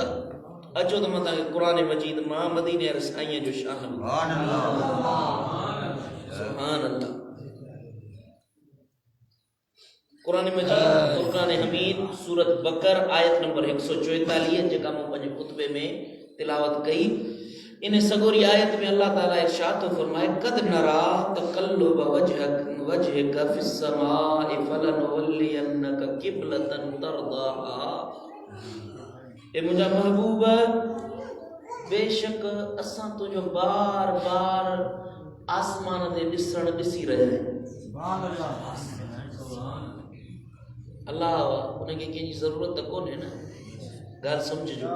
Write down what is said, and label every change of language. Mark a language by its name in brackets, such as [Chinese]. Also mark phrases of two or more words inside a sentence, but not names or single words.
[Sindhi] अचो त मां तव्हांखे क़ुरान मजीद मां मदीने वारे साईं जो शान [Arabic] سبحان الله. [Sindhi] क़ुरान मजीद फ़ुरक़ान हमीद सूरत बकर आयत नंबर 144 जेका मां पंहिंजे खुतबे में तिलावत कई। इन सगोरी आयत में अल्लाह ताला इरशाद तो फरमाए [Arabic] قد نرى تقلب وجهك في السماء فلنولينك قبلة ترضاها. [Sindhi] ए मुंहिंजा महबूब बेशक असां तुंहिंजो बार बार आसमान ते ॾिसण ॾिसी रहिया आहियूं। अल्लाह उनखे कंहिंजी ज़रूरत कोन्हे न, ॻाल्हि सम्झिजो।